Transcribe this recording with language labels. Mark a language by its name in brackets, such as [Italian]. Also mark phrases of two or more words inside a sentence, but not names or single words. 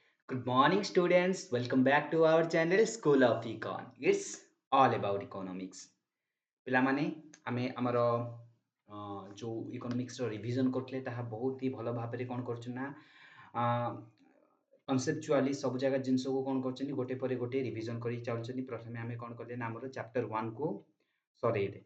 [English] Good morning, students. Welcome back to our channel School of Econ. It's all about economics. [Odia] ପିଲାମାନେ ଆମେ ଆମର ଯେଉଁ ଇକୋନୋମିକ୍ସର ରିଭିଜନ କରୁଥିଲେ ତାହା ବହୁତ ହି ଭଲ ଭାବରେ କ'ଣ କରୁଛୁ ନା କନସେପଚୁଆଲି ସବୁ ଜାଗା ଜିନିଷକୁ କ'ଣ କରୁଛନ୍ତି ଗୋଟେ ପରେ ଗୋଟେ ରିଭିଜନ କରି ଚାଲୁଛନ୍ତି। ପ୍ରଥମେ ଆମେ କ'ଣ କଲେ ନା ଆମର ଚାପ୍ଟର 1କୁ ସରେଇଲେ।